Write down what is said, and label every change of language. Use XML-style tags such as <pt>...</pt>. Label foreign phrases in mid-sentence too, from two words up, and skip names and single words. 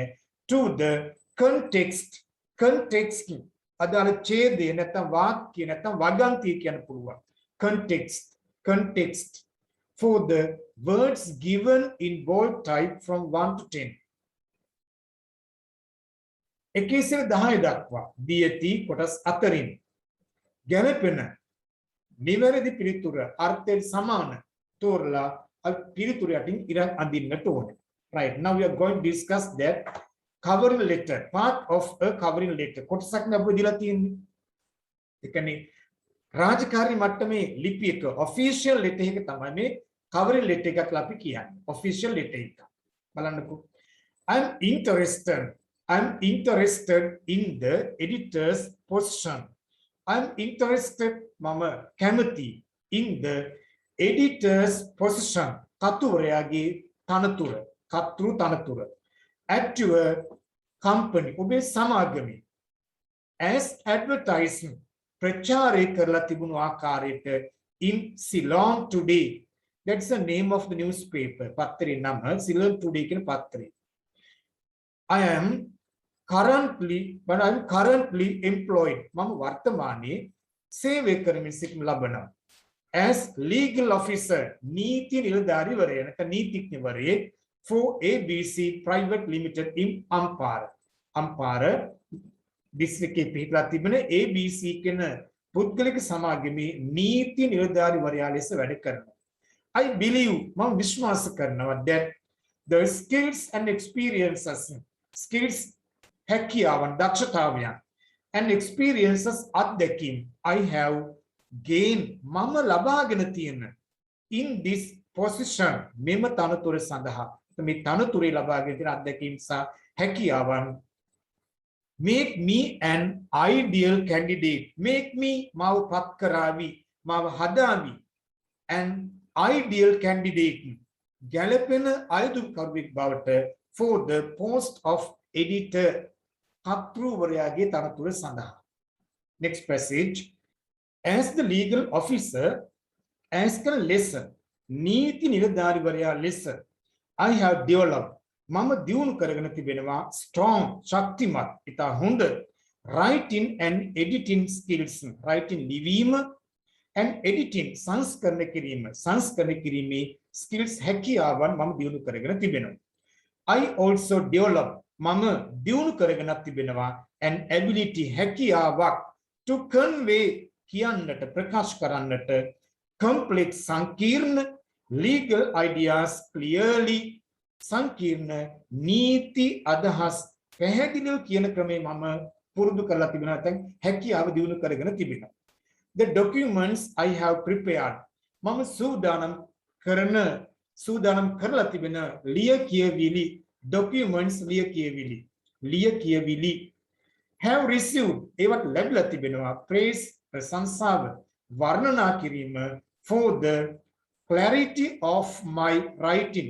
<en>To the context</en> <si>අදාළ ඡේදය නැත්නම් වාක්‍ය නැත්නම් වගන්තිය කියන්න පුළුවන්.</si> <en>context for the words given in bold type from 1 to 10.</en> <si>එකේ සිට 10 දක්වා දී ඇති කොටස් අතරින් ගැලපෙන නිවැරදි පිළිතුර අර්ථයෙන් සමාන තෝරලා පිළිතුර යටින් ඉරක් අඳින්නට ඕනේ.</si> <en>Right, now we are going to discuss that covering letter, part of a covering letter.</en> <si>කොටසක් නේ අපිට දීලා තියෙන්නේ. ඒ කියන්නේ රාජකාරී මට්ටමේ ලිපි එක</si> <en>official letter</en> <si>එක තමයි මේ</si> <en>covering letter</en> <si>එකක් කියලා අපි කියන්නේ.</si> <en>official letter</en> <si>එක. බලන්නකෝ.</si> <en>I'm interested in the editor's position. I'm interested</en> <si>මම කැමති</si> <en>in the editor's position.</en> <si>කතුවරයාගේ තනතුර. කතෘ තනතුර.</si> <en>At your company,</en> <si>ඔබේ සමාගමේ.</si> <en>As advertising,</en> <si>ප්‍රචාරය කරලා තිබුණු ආකාරයට in Ceylon Today.</si> <en>That's the name of the newspaper.</en> <si>පත්තරේ නම Ceylon Today කියන පත්තරේ.</si> <en>I am currently employed.</en> <si>මම වර්තමානයේ සේවය කරමින් සිටින ලබනවා.</si> <en>As legal officer,</en> <si>නීති නිලධාරීවරයා නැත්නම් නීතිඥවරයෙක්</si> <en>for ABC Private Limited in Ampara district</en> <si>එකේ පිහිටලා තිබෙන ABC කියන පුද්ගලික සමාගමේ නීති නිලධාරීවරයා ලෙස වැඩ කරනවා.</si> <en>I believe</en> <si>මම විශ්වාස කරනවා</si> <en>that the skills and experiences</en> <si>හැකියාවන් දක්ෂතාවයන්</si> <en>and experiences අත්දැකීම් I have gained</en> <si>මම ලබාගෙන තියෙන</si> <en>in this position</en> <si>මෙම තනතුර සඳහා මේ තනතුරේ ලබාගෙන තියෙන අත්දැකීම් සහ හැකියාවන්</si> <en>make me an ideal candidate, make me</en> <si>මාව පත් කරાવી මාව හදාවි</si> <en>an ideal candidate</en> <si>ගැලපෙන අයදුම්කරුවෙක් බවට</si> <en>for the post of editor</en> <si>කතෘවරයාගේ තනතුර සඳහා.</si> <en>Next passage. As the legal officer, as</en> <si>කරන ලෙස නීති නිලධාරීවරයා ලෙස</si> <en>I have developed</en> <si>මම දියුණු කරගෙන තිබෙනවා</si> <en>strong</en> <si>ශක්තිමත් ඉතා හොඳ</si> <en>writing and editing skills.</en> <si>writing ලිවීම</si> <en>and editing</en> <si>සංස්කරණය කිරීමේ skills හැකියාවන් මම දියුණු කරගෙන තිබෙනවා.</si> <en>I also develop</en> <si>මම දියුණු කරගෙන තිබෙනවා</si> <en>an ability</en> <si>හැකියාවක්</si> <en>to convey</en> <si>කියන්නට ප්‍රකාශ කරන්නට complex සංකීර්ණ</si> <en>legal ideas clearly</en> <si>සංකීර්ණ නීති අදහස් පැහැදිලිව කියන ක්‍රමේ මම පුරුදු කරලා තිබෙනවා නැත්නම් හැකියාව දියුණු කරගෙන තිබෙනවා.</si> <en>The documents I have prepared</en> <si>මම සූදානම් කරලා තිබෙන ලියකියවිලි</si> <en>documents ලියකියවිලි have received</en> <si>ඒවට ලැබිලා තිබෙනවා</si> <en>praise</en> <si>ප්‍රශංසාව වර්ණනා කිරීම</si> <en>for the clarity of my writing.</en>